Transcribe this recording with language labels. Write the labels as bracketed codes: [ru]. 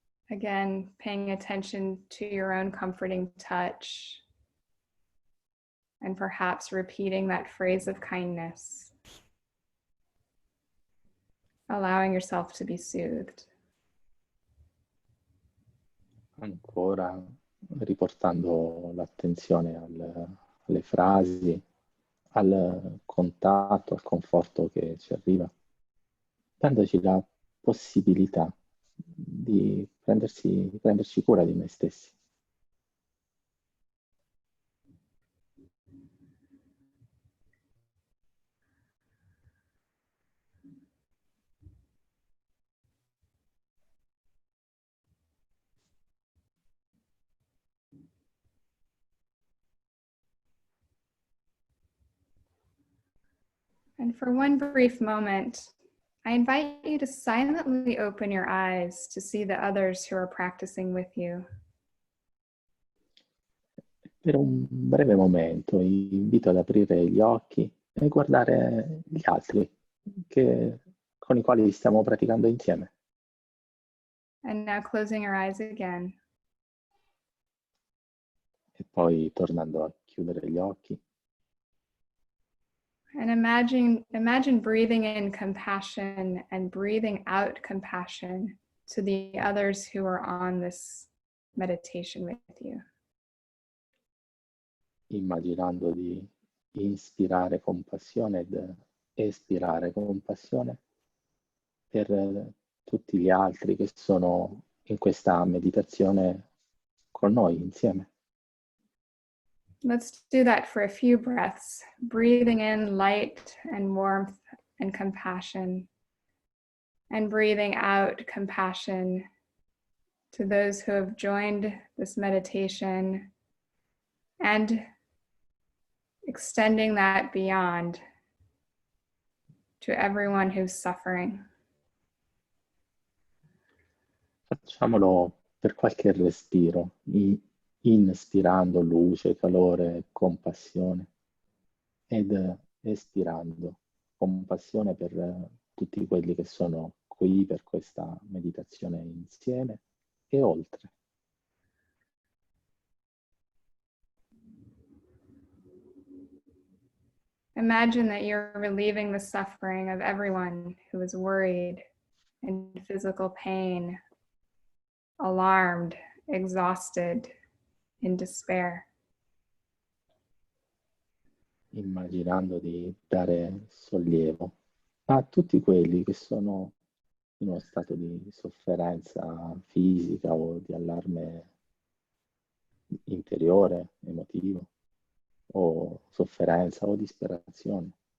[en] Again, paying attention to your own comforting touch and perhaps repeating that phrase of kindness, allowing yourself to be soothed. [it] Ancora riportando l'attenzione alle frasi, al contatto, al conforto che ci arriva, dandoci la possibilità di prenderci cura di noi stessi. [en] And for one brief moment, I invite you to silently open your eyes to see the others who are practicing with you. [it] Per un breve momento invito ad aprire gli occhi e guardare gli altri con i quali stiamo praticando insieme. [en] And now closing your eyes again. [it] E poi tornando a chiudere gli occhi. [en] And imagine breathing in compassion and breathing out compassion to the others who are on this meditation with you. [it] Immaginando di inspirare compassione ed espirare compassione per tutti gli altri che sono in questa meditazione con noi insieme. [en] Let's do that for a few breaths, breathing in light and warmth and compassion, and breathing out compassion to those who have joined this meditation, and extending that beyond to everyone who's suffering. [it] Facciamolo per qualche respiro, inspirando luce, calore, compassione ed espirando compassione per tutti quelli che sono qui per questa meditazione insieme e oltre. [en] Imagine that you're relieving the suffering of everyone who is worried, in physical pain, alarmed, exhausted, in despair. [it] Immaginando di dare sollievo a tutti quelli che sono in uno stato di sofferenza fisica o di allarme interiore, emotivo, o sofferenza o disperazione.